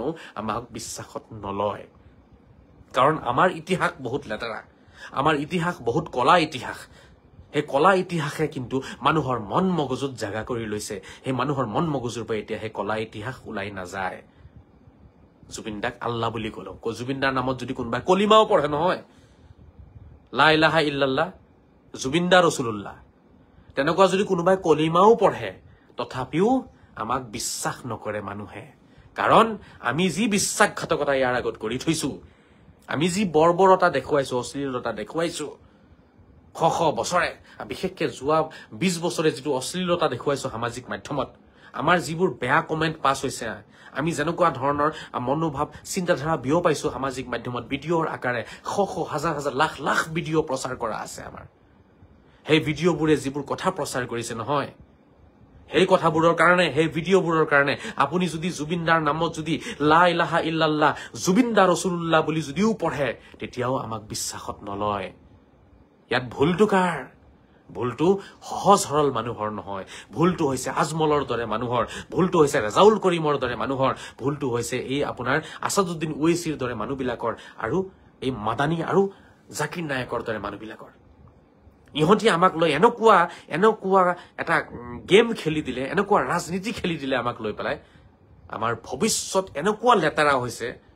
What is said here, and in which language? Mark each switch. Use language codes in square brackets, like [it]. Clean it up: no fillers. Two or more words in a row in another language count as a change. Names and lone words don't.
[as] আমাক বিশ্বাসত নলয় কাৰণ আমাৰ ইতিহাস বহুত লেতেৰা আমাৰ ইতিহাস বহুত কলা ইতিহাস এই কলা ইতিহাসে কিন্তু মানুহৰ মন মগজুত জাগা কৰি লৈছে সেই মানুহৰ মন মগজুৰ পৰা এতিয়া সেই কলা ইতিহাস ওলাই নাযায় জুবিন দাক আল্লাহ বুলি কলো জুবিন দাৰ নামত যদি কোনোবাই কলিমাও পঢ়ে নহয় [ar] لا إله إلا الله [as] জুবিন দা ৰাসূলুল্লাহ তেনেকুৱা যদি কোনোবাই কলিমাও পঢ়ে তথাপিও আমাক বিশ্বাস নকৰে মানুহে কাৰণ আমি যি বিশ্বাসঘাতকতা ইয়াৰ আগত কৰি থৈছো আমি যি বৰ্বৰতা দেখুৱাইছো অশ্লীলতা দেখুৱাইছো শ বছৰে বিশেষকৈ যোৱা 20 বছৰে যিটো অশ্লীলতা দেখুৱাইছো সামাজিক মাধ্যমত আমাৰ যিবোৰ বেয়া কমেন্ট পাছ হৈছে আমি যেনেকুৱা ধৰণৰ মনোভাৱ চিন্তাধাৰা বিয়পাইছো সামাজিক মাধ্যমত ভিডিঅ'ৰ আকাৰে শ হাজাৰ হাজাৰ লাখ লাখ ভিডিঅ' প্ৰচাৰ কৰা আছে আমাৰ সেই ভিডিঅ'বোৰে যিবোৰ কথা প্ৰচাৰ কৰিছে নহয় সেই কথাবোৰৰ কাৰণে সেই ভিডিঅ'বোৰৰ কাৰণে আপুনি যদি জুবিন দাৰ নামত যদি [ar] لا إله إلا الله [as] জুবিন দা ৰাসূলুল্লাহ বুলি যদিও পঢ়ে তেতিয়াও আমাক বিশ্বাসত নলয় ইয়াত ভুলটো কাৰ ভুলটো সহজ সৰল মানুহৰ নহয় ভুলটো হৈছে আজমলৰ দৰে মানুহৰ ভুলটো হৈছে ৰেজাউল কৰিমৰ দৰে মানুহৰ ভুলটো হৈছে এই আপোনাৰ আসাদুদ্দিন ওৱেইছিৰ দৰে মানুহবিলাকৰ আৰু এই মাদানী আৰু জাকিৰ নায়কৰ দৰে মানুহবিলাকৰ ইহঁতি আমাক লৈ এনেকুৱা এটা গেম খেলি দিলে এনেকুৱা ৰাজনীতি খেলি দিলে আমাক লৈ পেলাই আমাৰ ভৱিষ্যত এনেকুৱা লেতেৰা হৈছে